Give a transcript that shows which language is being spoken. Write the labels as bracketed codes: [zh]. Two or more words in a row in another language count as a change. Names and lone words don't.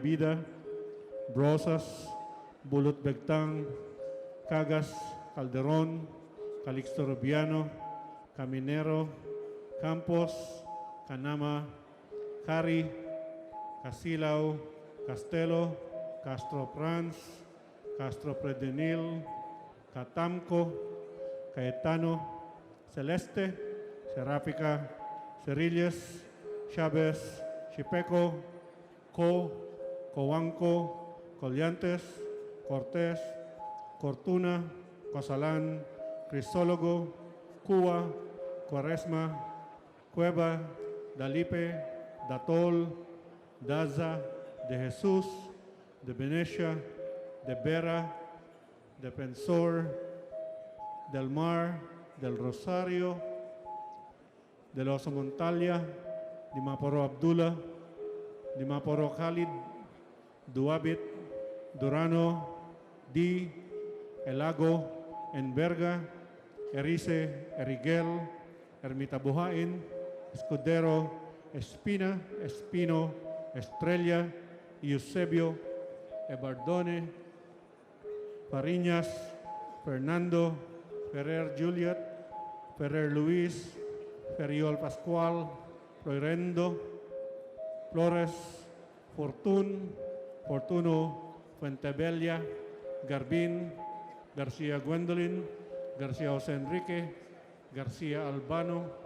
[tl] Vida, Brosas, Bulot Begtang, Cagas, Calderon, Calixto Rubiano, Caminero, Campos, Canama, Cari, Casilao, Castelo, Castro Franz, Castro Predenil, Catamco, Caetano, Celeste, Serapica, Cerilles, Chavez, Chipeco, Coanco, Collantes, Cortés, Cortuna, Cosalan, Crisólogo, Cuba, Quaresma, Cueva, Dalipe, Datol, Daza, De Jesús, De Venecia, De Vera, Defensor, Del Mar, Del Rosario, Del Oso Montalia, Dimaporo Abdullah, Dimaporo Khalid, Duabit, Durano, Di, Elago, Enverga, Erice, Erigel, Ermita Buhain, Escudero, Espina, Espino, Estrella, Eusebio, Ebardone, Fariñas, Fernando, Ferrer Juliet, Ferrer Luis, Ferriol Pascual, Florendo, Flores, Fortuno, Fuentebella, Garbin, Garcia Gwendolyn, Garcia Jose Enrique, Garcia Albano,